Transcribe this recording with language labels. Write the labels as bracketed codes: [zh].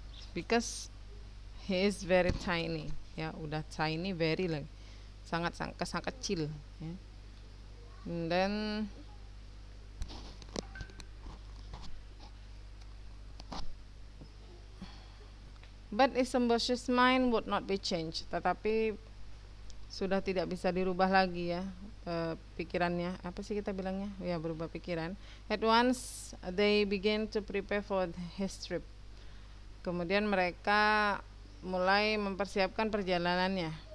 [en] Because he is very tiny. Ya, udah tiny very lagi. [id] Sangat kecil ya. [en] And then but Isomboshi's mind would not be changed. [id] Tetapi sudah tidak bisa dirubah lagi ya, pikirannya. Apa sih kita bilangnya? Ya, berubah pikiran. [en] At once they began to prepare for his trip. [id] Kemudian mereka mulai mempersiapkan perjalanannya.